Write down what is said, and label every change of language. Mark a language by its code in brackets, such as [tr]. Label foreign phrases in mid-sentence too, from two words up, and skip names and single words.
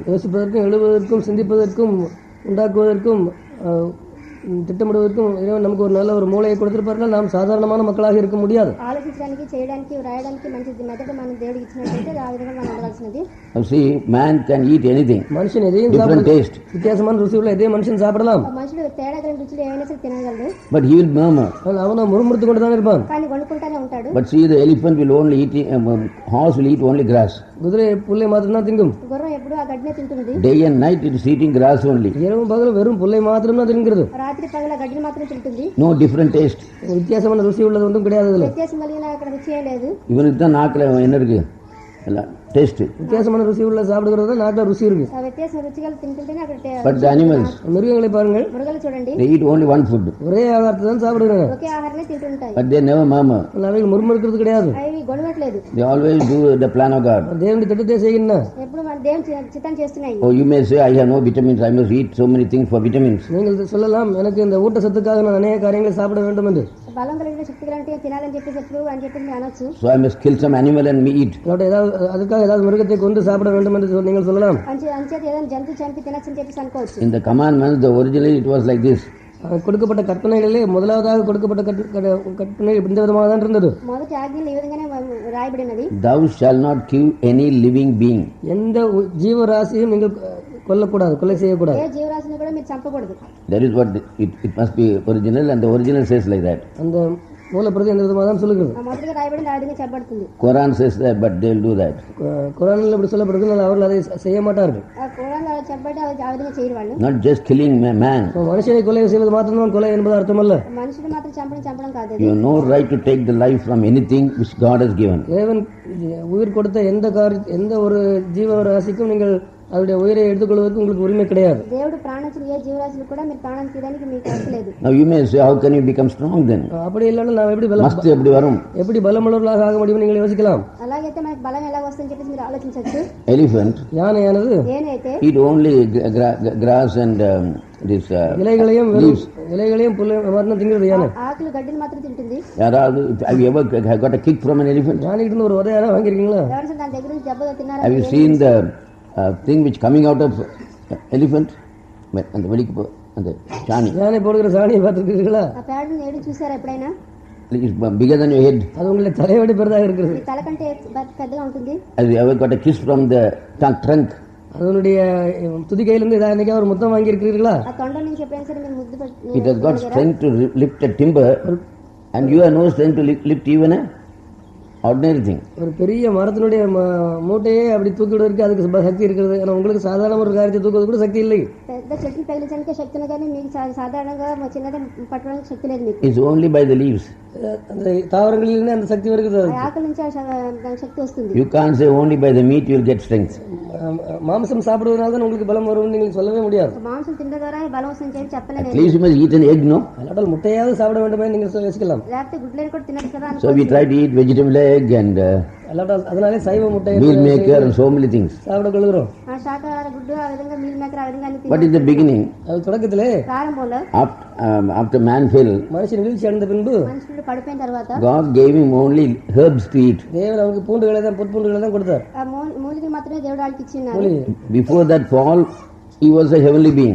[ta] யோசிப்பதற்கும் எழுதுவதற்கும் சிந்திப்பதற்கும் உண்டாக்குவதற்கும் திட்டமிடுவதற்கும் இறைவன் நமக்கு ஒரு நல்ல ஒரு மூளையை கொடுத்திருப்பார்கள். நாம் சாதாரணமான மக்களாக இருக்க முடியாது. [te] ఆలోచించడానికి, చేయడానికి, రాయడానికి మంచి మెదడు మన దేవుడికి ఇచ్చినట్లయితే ఆ విధంగా మనం ఉండవలసినది. [en] Now see, man can eat anything, [ta] மனுஷன் எதையும் [en] different taste, [ta] வித்தியாசமான ருசி உள்ள எதையும் மனுஷன் சாப்பிடலாம். [te] మనుషుడు తేడా గల రుచులు ఏమైనా సరే తినగలడు. [en] but he will murmur. [ta] அவனை முறுமுறுத்து கொண்டு தான் இருப்பான். [te] కానీ వండుకుంటానే ఉంటాడు. [en] But see, the elephant will only eat, horse will eat only grass. [ta] குதிரை புல்லை மாத்திரம் தான் திங்கும். [te] గుర్రం ఎప్పుడు ఆ గడ్డినే తింటుంది. [en] Day and night it is eating grass only. [ta] இரவும் பகலும் வெறும் புல்லை மாத்திரம் தான் தின்கிறது. [te] రాత్రి పగల గడ్డిని మాత్రం తింటుంది. [en] No different taste. [ta] வித்தியாசமான ருசி உள்ளது ஒன்றும் கிடையாது. [te] వ్యత్యాసం కలిగిన అక్కడ రుచి ఏ లేదు. [ta] இவனுக்கு தான் நாக்கில் என்ன இருக்கு, taste. வித்தியாசமான ருசி உள்ள சாப்பிடுகிறது நாட்டில் ருசி இருக்கு. [te] ఆ వ్యత్యాసం రుచిగా తింటుంటేనే అక్కడ [en] But the animals, [ta] மிருகங்களை பாருங்கள், [te] మృగాలు చూడండి, [en] they eat only one food. [ta] ஒரே ஆகாரத்தை தான் சாப்பிடுகிறாங்க. [te] ఒకే ఆహారమే తింటుంటాయి. [en] But they never murmur. [ta] அவைகள் முறுமுறுக்கிறது கிடையாது. [te] అవి గొడవట్లేదు. [en] They always do the plan of God. [ta] தேவனுடைய திட்டத்தை செய்கின்றன. [te] ఎప్పుడు మన దేవుని చిత్తం చేస్తున్నాయి. [en] Oh, you may say, I have no vitamins, I must eat so many things for vitamins. [ta] நீங்கள் சொல்லலாம், எனக்கு இந்த ஊட்டச்சத்துக்காக நான் அநேக காரியங்களை சாப்பிட வேண்டும் என்று. [te] బలం కలిగిన శక్తి కలిగిన తినాలని చెప్పేసి ఎప్పుడు అని చెప్పేసి అనొచ్చు. [en] So I must kill some animal and me eat. [ta] அதுக்காக ஏதாவது மிருகத்தை கொண்டு சாப்பிட வேண்டும் என்று நீங்கள் சொல்லலாம். [te] అంచేత ఏదైనా జంతు చంపి తినచ్చని చెప్పేసి అనుకోవచ్చు. [en] In the commandments, originally it was like this. [ta] கொடுக்கப்பட்ட கற்பனைகளிலே முதலாவதாக கொடுக்கப்பட்ட கற்பனை இந்த விதமாக தான் இருந்தது. [te] మొదటి ఆజ్ఞలు ఈ విధంగానే రాయబడినది. [en] Thou shall not kill any living being. [ta] எந்த ஜீவராசியும் நீங்கள் கொல்லக்கூடாது, கொலை செய்யக்கூடாது. [te] ఏ జీవరాశిని కూడా మీరు చంపకూడదు. [en] That is what it must be original, and the original says like that. [ta] அந்த மூலப்பிரதி அந்த விதமாக தான் சொல்லுகிறது. [te] మొదటిగా రాయబడింది ఆ విధంగా చెప్పబడుతుంది. [en] Quran says that, but they will do that. [ta] குரானில் இப்படி சொல்லப்படுகிறது, அவர்கள் அதை செய்ய மாட்டார்கள். [te] ఆ ఖురాన్లో చెప్పబడి ఆ విధంగా చేయరు వాళ్ళు. [en] Not just killing man. [ta] மனுஷனை கொலை செய்வது மாத்திரம் கொலை என்பது அர்த்தமல்ல. [te] మనుషుడు మాత్రం చంపడం కాదు. [en] You have no right to take the life from anything which God has given. [ta] தேவன் உயிர் கொடுத்த எந்த ஒரு ஜீவராசிக்கும் நீங்கள் அவருடைய உயிரை எடுத்துக்கொள்வதற்கு உங்களுக்கு உரிமை கிடையாது. [te] దేవుడు ప్రాణించిన ఏ జీవరాశులు కూడా మీరు ప్రాణం తీయడానికి మీకు హక్కు లేదు. [en] Now you may say, how can you become strong then? [ta] அப்படி இல்லைன்னா நாம் எப்படி எப்படி வரும்? எப்படி பலமுள்ளவர்களாக ஆக முடியும் நீங்கள் யோசிக்கலாம். [te] అలాగైతే మనకి బలం ఎలా వస్తుందని చెప్పేసి మీరు ఆలోచించవచ్చు. [en] Elephant, [ta] யானையானது [te] ఏనైతే [en] eat only grass and this [ta] இலைகளையும் மரணம் திங்கிறது யானை. [te] ఆకులు గడ్డిని మాత్రం తింటుంది. [en] யாராவது have you ever got a kick from an elephant? [ta] யானைகிட்ட இருந்து ஒரு உதையாரா வாங்கியிருக்கீங்களா? [te] ఎవరైనా దాని దగ్గర నుంచి దెబ్బ తిన్నారా? [en] Have you seen the thing which coming out of elephant? [ta] அந்த வெளிக்கு அந்த சாணி, யானை போடுகிற சாணியை பார்த்துருக்கீங்களா? [te] ఆ పేడని ఏడు చూసారా ఎప్పుడైనా? [en] it's bigger than your head. [ta] அது உங்களை தலையோட பெரிதாக இருக்கிறது. [te] మీ తల కంటే పెద్దగా ఉంటుంది. [en] Have you ever got a kiss from the trunk? [ta] அதனுடைய துதிக்கையிலிருந்து ஏதாவது என்னைக்கா ஒரு முத்தம் வாங்கி இருக்கிறீர்களா? [te] ఆ తొండ నుంచి ఎప్పుడైనా సరే మీరు ముద్దు [en] It has got strength to lift a timber, and you have no strength to lift even a ordinary thing. [ta] ஒரு பெரிய மரத்தினுடைய மூட்டையே அப்படி தூக்கிடுவதற்கு அதுக்கு சக்தி இருக்கிறது. ஆனால் உங்களுக்கு சாதாரண ஒரு காரியத்தை தூக்குவது கூட சக்தி இல்லை. [te] పెద్ద చెట్టుని పెగిలించడానికి శక్తి ఉంది కానీ మీకు సాధారణంగా చిన్నది పట్టడానికి శక్తి లేదు మీకు. [en] It's only by the leaves. [ta] அந்த தாவரங்களிலிருந்து அந்த சக்தி வருகிறது. [te] ఆకుల నుంచి దానికి శక్తి వస్తుంది. [en] You can't say only by the meat you will get strength. [ta] மாംசம் சாப்பிடுவதனால தான் உங்களுக்கு பலம் வரும் நீங்கள் சொல்லவே முடியாது. [te] మాంసం తినడం ద్వారా బలం వస్తుందని చెప్పి చెప్పలేను. [en] At least you must eat an egg, no? [ta] அல்லாட்டால் முட்டையாவது சாப்பிட வேண்டுமே நீங்கள் யோசிக்கலாம். [te] లేకపోతే గుడ్లను కూడా తినచ్చు కదా. [en] So we try to eat vegetable egg and [ta] அல்லாட்டால் அதனாலே சைவ முட்டை [en] meal maker and so many things. [ta] சாப்பிட கொள்கிறோம். [te] శాకాహార గుడ్డు ఆ విధంగా [en] meal maker [te] ఆ విధంగా అన్ని [en] But in the beginning, [ta] அது தொடக்கத்திலே [te] ప్రారంభంలో [en] after man fell, [ta] மனுஷன் வீழ்ச்சி அடைந்த பின்பு [te] మనుషుడు పడిపోయిన తర్వాత [en] God gave him only herbs to eat. [ta] தேவன் அவருக்கு பூண்டுகளை தான் பொற்பூண்டுகளை தான் கொடுத்தார். [te] ఆ మూలికలు మాత్రమే దేవుడు వాళ్ళకి ఇచ్చినారు. [en] Before that fall, he was a heavenly being.